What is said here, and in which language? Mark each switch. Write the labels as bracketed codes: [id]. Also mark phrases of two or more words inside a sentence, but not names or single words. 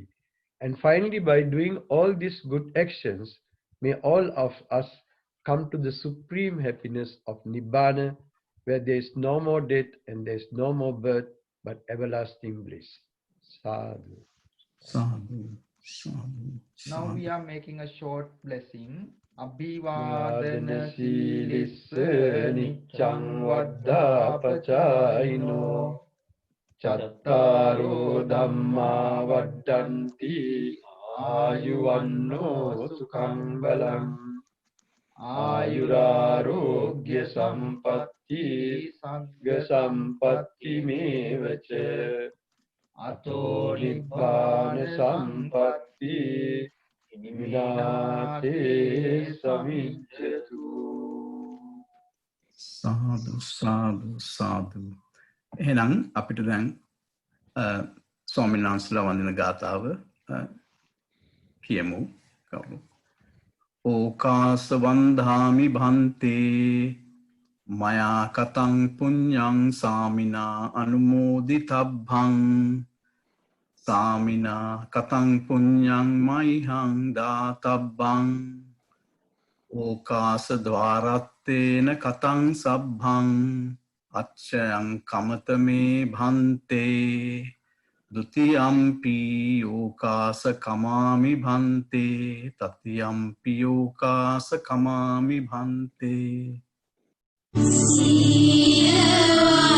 [en] And finally, by doing all these good actions, may all of us come to the supreme happiness of Nibbana, where there is no more death and there is no more birth, but everlasting bliss. Sadhu. [pi] Sadhu, sadhu, [en] Now we sadhu. are making a short blessing. [pi] Abhivadana silissa niccang vaddapachayino chattaro dhamma vaddanti ayuvanno sukhang balang ayurarogya sampatti sagga sampatti mevacha ato nibbana sampatti Vinate samijjatu. Sadhu, sadhu, sadhu. [si] එහෙනම් අපිට දැන් ස්වාමීන් වහන්සේලා වන්දින ගාථාව කියමු. [pi] ඕකාස වන්දාමි භන්තේ මයා කතං පුඤ්ඤං සාමිනා අනුමෝදිතබ්බං Samina katang punyang maihang databang Okasa dwarattena katang sabbhang Achayang kamatame bhante Dutiyampi okasa kamami bhante Tatiyampi okasa kamami bhante